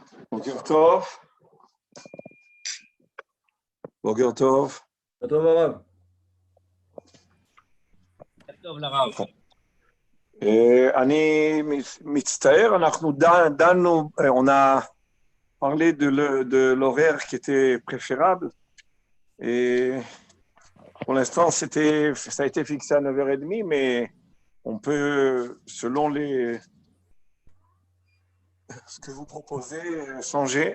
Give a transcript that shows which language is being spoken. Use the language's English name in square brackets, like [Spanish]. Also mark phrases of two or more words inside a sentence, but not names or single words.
[Hebrew] בוקר טוב. בוקר טוב. טוב הרב. טוב לרב. אני מצטער, אנחנו דנו, [French] on a parlé de l'horaire qui était préférable. Et pour l'instant, ça a été fixé à 9h30, mais on peut, selon ce que vous proposez, changer.